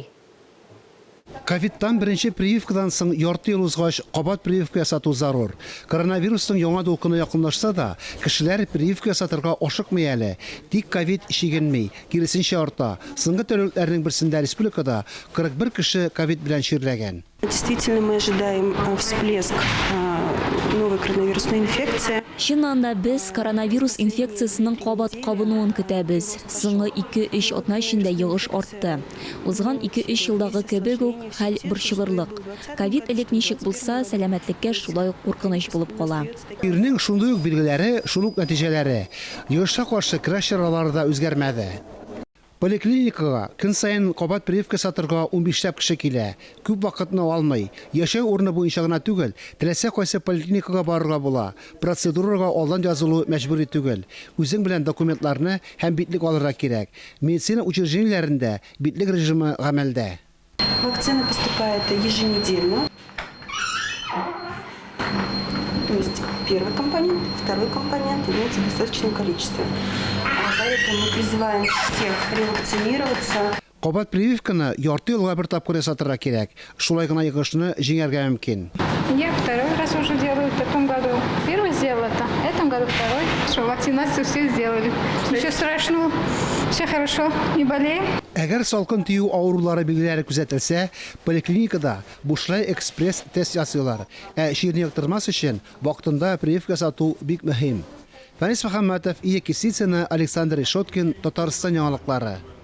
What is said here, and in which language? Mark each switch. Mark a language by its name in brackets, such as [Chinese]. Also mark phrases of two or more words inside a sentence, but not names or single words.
[Tatar] Ковидтан беренче прививкадан соң ярты ел узгач кабат прививка ясату зарур. Коронавирустың яңа дулкыны якынлашса да, кешеләр прививка ясатырга ашыкмый әле. Тик ковид чигенми, киресенчә арта. Соңгы тәүлекләрнең берсендә республикада 41 кеше ковид белән чирләгән. [Russian] Действительно, мы ожидаем всплеск новой коронавирусной инфекции. [Tatar] Чыннан без коронавирус инфекциясының кабат кабынуын көтәбез. Соңгы 2-3 атна эчендә йогыш артты. Узган 2-3 елдагы кебек үк хәл борчылырлык. Ковид элек ничек булса, сәламәтлеккә шулай ук куркыныч булып кала. Ирнең шундый ук билгеләре, шул ук нәтиҗәләре. Йогышка каршы көрәш чаралары да үзгәрмәде. Поликлиникага көн сайын кабат прививка сатырга 15 кеше килә. Күп вакытны алмый. Яшәү урыны буенча гына түгел, теләсә кайсы поликлиникага барырга була. Процедурага алдан язылу мәҗбүри түгел. Үзең белән документларны һәм битлек алырга кирәк. Медицина учреждениеләрендә битлек режимы гамәлдә. [Russian] Вакцина поступает еженедельно. То есть первый компонент, второй компонент имеется в достаточном количестве. Поэтому мы призываем всех ревакцинироваться. [Tatar] Кабат прививканы ярты елга бер тапкыр ясатырга кирәк. Шулай гына йогышны җиңәргә мөмкин. [Russian] Я второй раз уже делаю, в том году первый сделал это, в этом году второй. Что, вакцинацию все сделали. Ничего страшного, все хорошо, не болеем. [Tatar] Әгәр салкын тию авырулары билгеләре күзәтелсә, поликлиникада бушлай экспресс тест ясыйлар. Чирне яктырмас өчен вакытында прививка сату бик мөһим. Фәнис Мөхәммәтов, Ия Кисицына, Александр Ишоткин, Татарстан яңалыклары.